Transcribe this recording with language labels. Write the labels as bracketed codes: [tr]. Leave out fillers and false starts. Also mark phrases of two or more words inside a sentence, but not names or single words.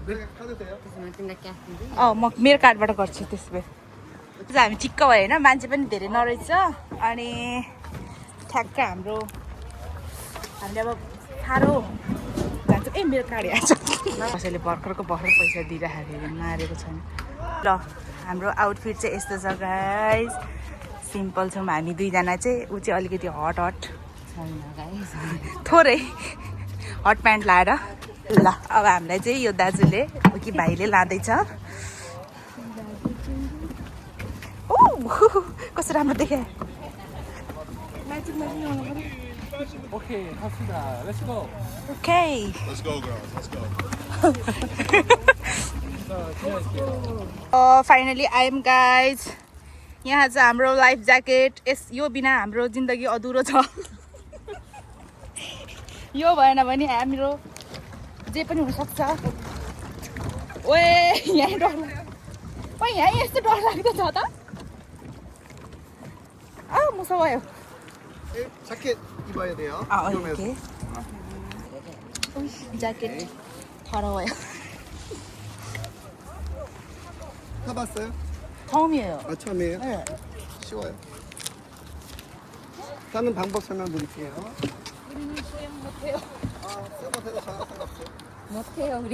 [ne] म मेरो कार्डबाट गर्छु त्यस भए हामी ठिक्क भयो होइन मान्छे पनि धेरै नरहेछ अनि ठ्याक्क हामीले अब साह्रो जान्छ ए मेरो कार्ड यहाँ छ कसैले भर्खर पैसा दिइराखेको मारेको छैन ल हाम्रो आउटफिट चाहिँ यस्तो छ गाइस सिम्पल छौँ हामी दुईजना चाहिँ ऊ चाहिँ अलिकति हट थोरै [en] hot pant [ne] लाएर ल अब हामीलाई चाहिँ यो दाजुले कि भाइले लाँदैछ ओ कस्तो राम्रो देखे [en] Okay, let's go. Okay. Let's go, girls. Let's go. finally I am guys [ne] यहाँ चाहिँ हाम्रो [en] life jacket [ne] यो बिना हाम्रो जिन्दगी अधुरो छ यो भएन भने हाम्रो जे पनि हुनसक्छ ओए यहाँ डर लाग्यो यहाँ यस्तो डर लाग्दो छ त मुसा भयो [ko] 자켓 입어야 돼요. [en] okay jacket 더러워요 [ko] 타봤어요? 처음이에요 아 처음이에요? 네. 쉬워요. 타는 방법 설명드릴게요. 우리는 수영 못해요. 써봐도 상관없어요. 못해요 우리.